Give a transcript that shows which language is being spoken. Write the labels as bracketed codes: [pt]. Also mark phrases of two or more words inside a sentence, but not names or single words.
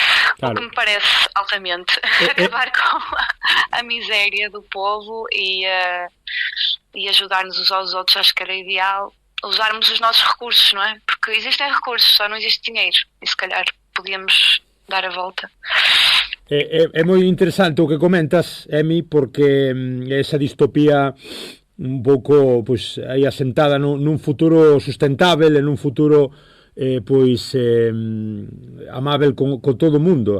[pt] O que me parece altamente acabar com a miséria do povo e ajudar-nos uns aos outros. Acho que era ideal usarmos os nossos recursos, não é? Porque existem recursos, só não existe dinheiro, e se calhar podíamos dar a volta. [gl] É moi interesante o que comentas, Emi, porque esa distopía un pouco pois aí asentada nun futuro sustentável, en un futuro amável con todo o mundo.